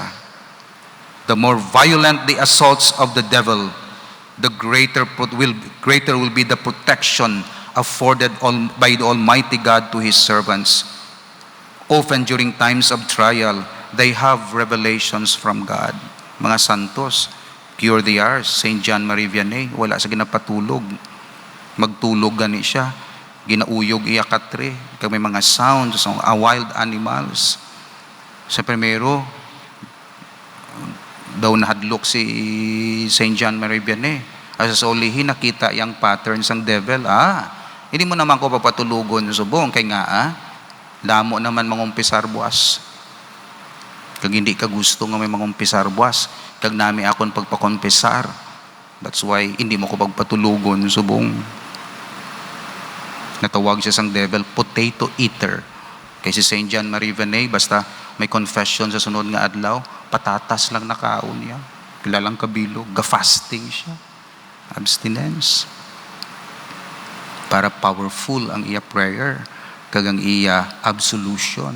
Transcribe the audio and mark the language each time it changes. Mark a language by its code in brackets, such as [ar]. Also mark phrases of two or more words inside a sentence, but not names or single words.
[en] The more violent the assaults of the devil, the greater will be the protection afforded by the Almighty God to His servants. Often during times of trial, they have revelations from God. [hil] Mga santos, [en] pure they are. [hil] Saint John Marie Vianney, wala sa ginapatulog. Magtulog gani siya. Ginauyog iya katre. Kag may mga sounds, [en] wild animals. [hil] Sa primero, daw nahadlok si Saint John Marie Vianney. As sa ulihin, [tl] nakita yung patterns ng devil. [hil] Hindi mo naman ko papatulugon subong. Kaya nga, lamo naman mangumpisar buwas. Kag hindi ka gusto nga may mangumpisar buwas, kag nami akon pagpakonpisar. [en] That's why [hil] hindi mo ko pagpatulugon subong. Natawag siya sang devil, potato eater. Kay si Saint John Marie Vianney, basta may confession sa sunod nga adlaw, patatas lang nakaon niya. Kilalang kabilog, ga-fasting siya. Abstinence. Para powerful ang iya prayer, kag ang iya absolution.